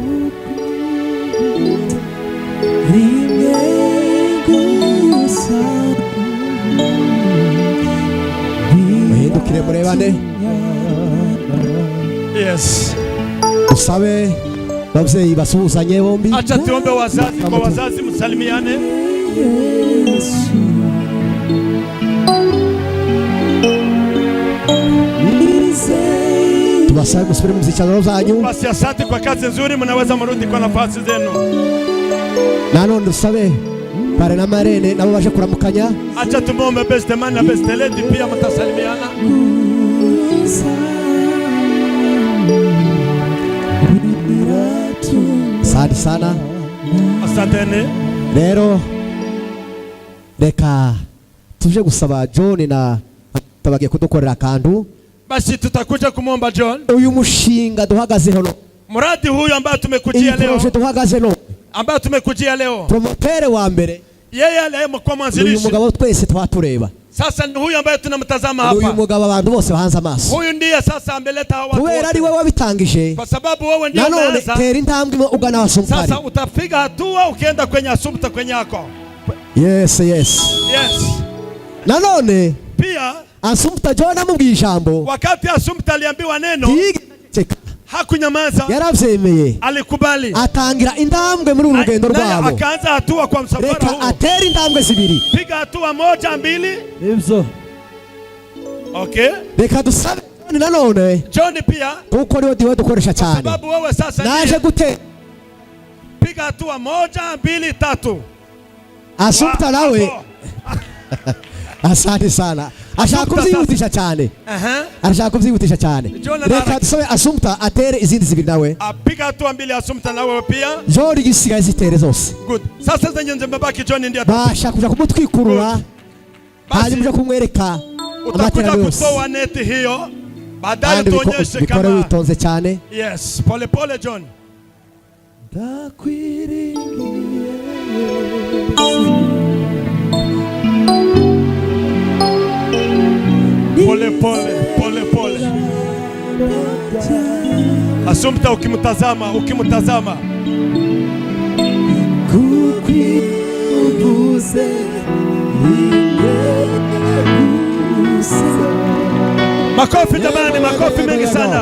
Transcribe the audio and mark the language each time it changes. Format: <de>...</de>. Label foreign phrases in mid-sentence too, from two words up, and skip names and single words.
<rw>muhindukire murebane. Yes. Usabe babyeyi basuhuzanye bombi.</rw> <sw>Acha tuombe wazazi kwa wazazi, msalimiane.</sw> <rw>Tubasabe musubire mu zicaro zanyu.</rw> <sw>Basi asante kwa kazi nzuri, mnaweza mrudi kwa nafasi zenu.</sw> <rw>Nanone usabe pare na marene nabo baje kuramukanya.</rw> <sw>Acha tumombe</sw> <en>best man</en> <sw>na</sw> <en>best lady</en> <sw>pia mtasalimiana. Asante sana. Asanteni.</sw> <rw>Rero reka tuje gusaba John na tabagiye kudukorera kandu.</rw> <sw>Basi tutakuja kumomba John.</sw> <rw>Uyu mushinga duhagaze hano,</rw> <sw>muradi huyu ambaye tumekujia leo,</sw> <rw>duhagaze no</rw> <sw>ambaye tumekujia leo,</sw> <rw>promotere wa mbere</rw> <sw>yeye aliyemo kwa mwanzilishi.</sw> <rw>Uyu mugabo twese twatureba.</rw> <sw>Sasa ni huyu ambaye tunamtazama hapa.</sw> <rw>Uyu mugabo abantu bose bahanze amaso.</rw> <sw>Huyu ndiye sasa ameleta hawa watu.</sw> <rw>Kubera ari wewe wabitangije.</rw> <sw>Kwa sababu wewe ndiye umeanza.</sw> <rw>Tera intambwe ugana Asumpta.</rw> <sw>Sasa utapiga hatua ukienda kwenye Asumpta kwenye yako. Yes. Yes.</sw> <rw>Nanone</rw> <sw>pia</sw> <rw>Asumpta John amubwiye ijambo.</rw> <sw>Wakati Asumpta aliambiwa neno, hakunyamaza.</sw> <rw>Yaravyemeye.</rw> <sw>Alikubali.</sw> <rw>Atangira intambwe muri urugendo rwabo.</rw> <sw>Akaanza hatua kwa msafara huu.</sw> <rw>Atera intambwe zibiri.</rw> <sw>Piga hatua moja mbili. Hivyo. Okay.</sw> <rw>Reka dusabe nanone.</rw> <sw>John pia.</sw> <rw>Kuko niwe diwe dukoresha cyane.</rw> <sw>Sababu wewe sasa</sw> <rw>naje gute.</rw> <sw>Piga hatua moja mbili tatu. Asumpta nawe. Asante sana.</sw> <rw>Ashaka kubyihutisha cyane. Arashaka kubyihutisha cyane. Reka dusabe Asumpta atere izindi zibiri nawe.</rw> <sw>Apiga hatua mbili Asumpta nawe pia.</sw> <rw>John igisigaye zitere zose. Good.</rw> <sw>Sasa zenye mbabaki John ndiye</sw> <rw>basha kuja kumutwikurura. Hanyuma kumwereka amaterano yose.</rw> <sw>Utakuja kutoa neti hiyo. Baadaye tuonyeshe kama.</sw> <rw>Bikore witonze cyane.</rw> <sw>Yes, pole pole John. Pole pole. Asumpta ukimtazama kukubuze makofi jamani, makofi mengi sana.</sw>